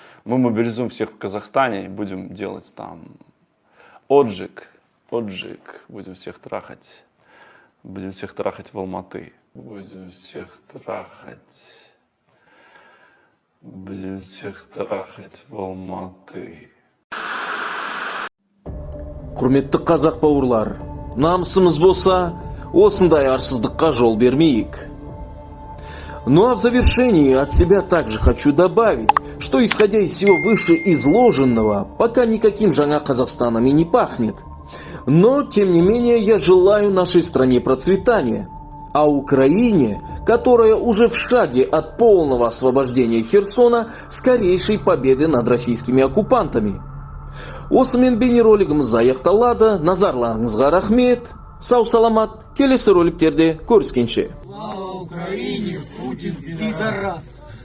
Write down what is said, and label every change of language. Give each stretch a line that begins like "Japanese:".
Russian: Мы мобилизуем всех в Казахстане и будем делать там отжиг, будем всех трахать в Алматы, будем всех трахать в Алматы.
Kazakh: Құрметті қазақ бауырлар, намысымыз болса, осындай арсыздыққа жол бермейік.
Russian: Ну а в завершении от себя также хочу добавить, что исходя из всего вышеизложенного, пока никаким жаңа Казахстаном и не пахнет. Но, тем не менее, я желаю нашей стране процветания, а Украине, которая уже в шаге от полного освобождения Херсона, скорейшей победы над российскими оккупантами.
Kazakh: Осымен бейнеролигіміз аяқталады. Назарларыңызға рахмет. Сау саламат. Келесі роликтерде көріскенше.
Russian: Слава Украине, Путин пидорас.